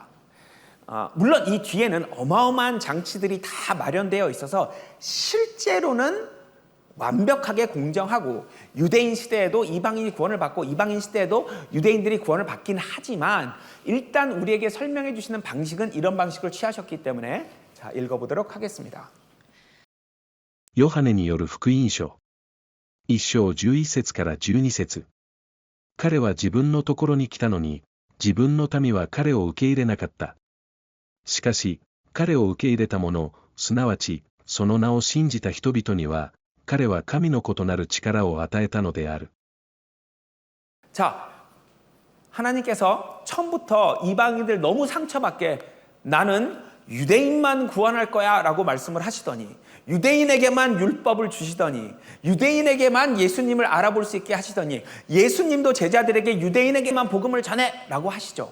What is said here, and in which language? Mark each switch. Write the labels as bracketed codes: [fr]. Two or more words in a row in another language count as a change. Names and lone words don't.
[ko] 물론 이 뒤에는 어마어마한 장치들이 다 마련되어 있어서 실제로는 완벽하게 공정하고, 유대인 시대에도 이방인이 구원을 받고 이방인 시대에도 유대인들이 구원을 받긴 하지만 일단 우리에게 설명해 주시는 방식은 이런 방식을 취하셨기 때문에, 자, 읽어보도록 하겠습니다. [ja] ヨハネによる福音書。1章11節から12節。彼は自分のところに来たのに、自分の民は彼を受け入れなかった。しかし、彼を受け入れた者、すなわち、その名を信じた人々には、 彼は神の子となる力を与えたのである。 [ko] 자, 하나님께서 처음부터 이방인들 너무 상처받게 나는 유대인만 구원할 거야 라고 말씀을 하시더니, 유대인에게만 율법을 주시더니, 유대인에게만 예수님을 알아볼 수 있게 하시더니, 예수님도 제자들에게 유대인에게만 복음을 전해 라고 하시죠.